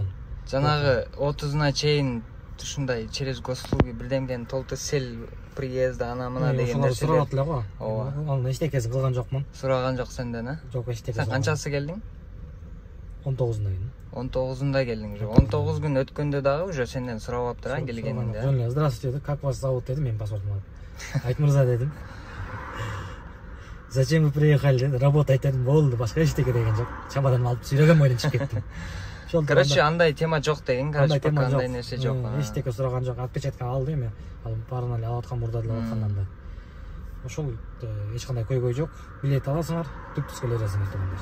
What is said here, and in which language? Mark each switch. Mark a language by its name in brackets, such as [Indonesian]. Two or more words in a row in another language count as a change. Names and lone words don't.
[Kyrgyz] Жанагы 30-на чейин ушундай [Russian] через госуслуги [Kyrgyz] бирдемден толтурсел приезда ана мына деген нерселер сурап эле го. Ооба. Анын эчтекесин кылган жокмун. Сураган жок сенден, а? Жок, эчтеке. Сен канчасы келдиң? 19-да келдим. 19-да келдиң. 19 күн өткөндө дагы уже сенден сурап аптыр, а, келгениңде. Жөн эле, [Russian] здравствуйте, как вас зовут [Kyrgyz] дедим, мен паспортумду алып. Айтмырза дедим. [Russian] Зачем вы приехали [Kyrgyz] дедим, работать дедим, болду, башка эчтеке деген жок. Чемоданымды алып жүрөгөн бойдон чыгып кеттим. Короче, андай тема жок деген, короче, пока андай нерсе жок. Эчтеке сураган жок, отпечатка алды эми. Ал баарын эле алып аткан, мурда деле алып аткандан да. Ошол эч кандай көйгөй жок. Билет аласыңар, түп-түз келе бересиңер туугандар.